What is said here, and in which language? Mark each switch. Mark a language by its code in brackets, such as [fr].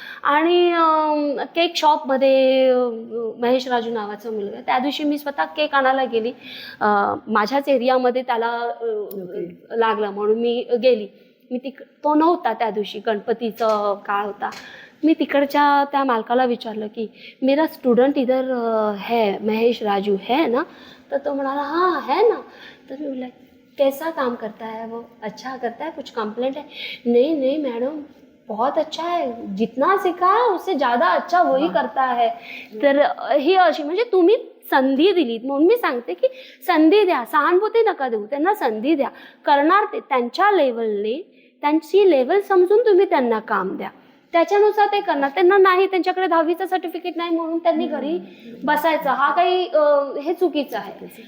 [mr] आणि केक शॉपमध्ये महेश राजू नावाचा मुलगा, त्या दिवशी मी स्वतः केक आणायला गेली, माझ्याच एरियामध्ये त्याला लागला म्हणून मी गेली. तो नव्हता त्या दिवशी, गणपतीचा काळ होता. मी तिकडच्या त्या मालकाला विचारलं की [hi] मेरा स्टुडंट इधर है, महेश राजू है ना? [mr] तर तो म्हणाला [hi] हां है ना. [mr] तर मी बोलले [hi] कैसा काम करता है वो, अच्छा करता है, कुछ कंप्लेंट है? नहीं नहीं मैडम, बहुत अच्छा है, जितना सीखा है उससे ज़्यादा अच्छा वही करता है. [mr] तर ही अशी म्हणजे तुम्ही संधी दिलीत म्हणून मी सांगते की संधी द्या, सहानुभूती नका देऊ, त्यांना संधी द्या. करणार ते त्यांच्या लेवलने, त्यांची लेवल समजून तुम्ही त्यांना काम द्या, त्याच्यानुसार ते करणार. त्यांना नाही, त्यांच्याकडे 10वीचं सर्टिफिकेट नाही म्हणून त्यांनी घरी बसायचं, हा काही हे चुकीचं आहे.